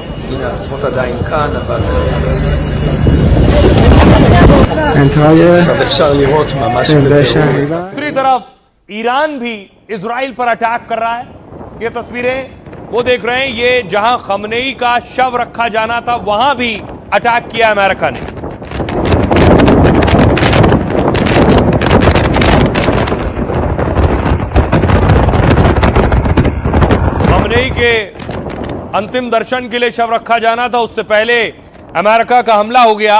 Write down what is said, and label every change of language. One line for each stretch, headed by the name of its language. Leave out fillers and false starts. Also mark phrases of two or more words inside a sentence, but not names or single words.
Hebrew: הנה, הכוחות עדיין כאן, אבל עכשיו אפשר לראות ממש בפירוט.
Hindi: दूसरी तरफ ईरान भी इजराइल पर अटैक कर रहा है। ये तस्वीरें वो देख रहे हैं, ये जहां खमनेई का शव रखा जाना था वहां भी अटैक किया अमेरिका ने। खमनेई के अंतिम दर्शन के लिए शव रखा जाना था, उससे पहले अमेरिका का हमला हो गया।